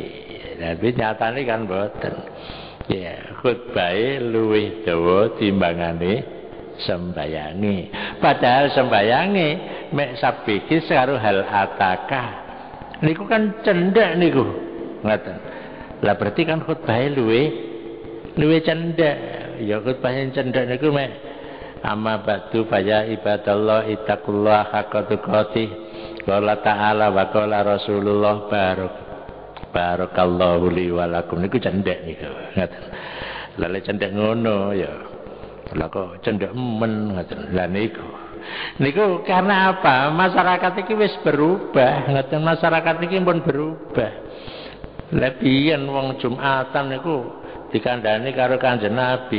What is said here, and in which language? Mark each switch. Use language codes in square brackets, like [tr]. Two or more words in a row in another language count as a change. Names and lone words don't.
[jv] Tapi nyatane kan mboten. Ya, khutbahe luwih dawa timbangane sembayange. Padahal sembayange mek sabiki karo [ar] هل أتاك. [jv] Niku kan cendhek niku. Ngoten. Lah berarti kan khutbahe luwih cendhek. Ya khutbahe cendhek niku mek [ar] أما بعد فيا عباد الله اتقوا الله حق تقاته. قال تعالى وقال رسول الله بارك الله لي ولكم [jv] niku cendhek niku. Ngoten. Lah lek cendhek ngono ya lah kok cendhek men ngoten. Lah niku karena apa? Masyarakat iki wis berubah, ngoten masyarakat iki pun berubah. Lah biyen wong Jumatan niku dikandhani karo Kanjeng Nabi.